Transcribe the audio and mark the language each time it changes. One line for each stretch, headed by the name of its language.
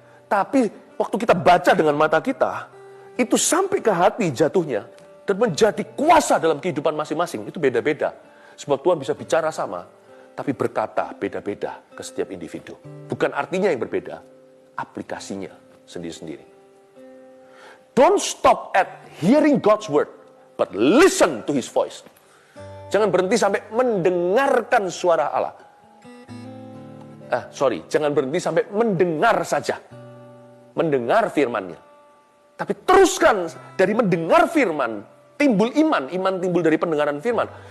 Indonesian: Tapi waktu kita baca dengan mata kita, itu sampai ke hati jatuhnya. Dan menjadi kuasa dalam kehidupan masing-masing. Itu beda-beda. Sebab Tuhan bisa bicara sama, tapi berkata beda-beda ke setiap individu. Bukan artinya yang berbeda, aplikasinya sendiri-sendiri.
English: Don't stop at hearing God's word, but listen to His voice.
Indonesian: Jangan berhenti sampai mendengarkan suara Allah. Jangan berhenti sampai mendengar saja. Mendengar firman-Nya. Tapi teruskan dari mendengar firman, timbul iman timbul dari pendengaran firman.